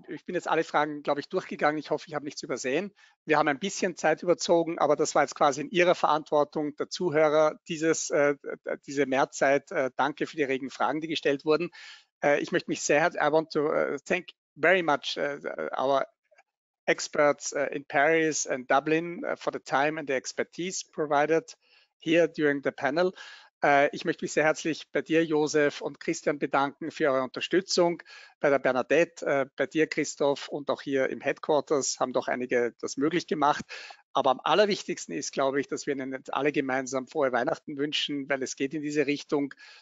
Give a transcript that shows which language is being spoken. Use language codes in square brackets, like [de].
[de] Ich bin jetzt alle Fragen, glaube ich, durchgegangen. Ich hoffe, ich habe nichts übersehen. Wir haben ein bisschen Zeit überzogen, aber das war jetzt quasi in Ihrer Verantwortung, der Zuhörer, diese Mehrzeit. Danke für die regen Fragen, die gestellt wurden. Ich möchte mich sehr, [en] I want to thank very much our experts in Paris and Dublin for the time and the expertise provided here during the panel. [de] Ich möchte mich sehr herzlich bei dir, Josef, und Christian bedanken für eure Unterstützung. Bei der Bernadette, bei dir, Christoph, und auch hier im Headquarters haben doch einige das möglich gemacht. Aber am allerwichtigsten ist, glaube ich, dass wir Ihnen jetzt alle gemeinsam frohe Weihnachten wünschen, weil es geht in diese Richtung.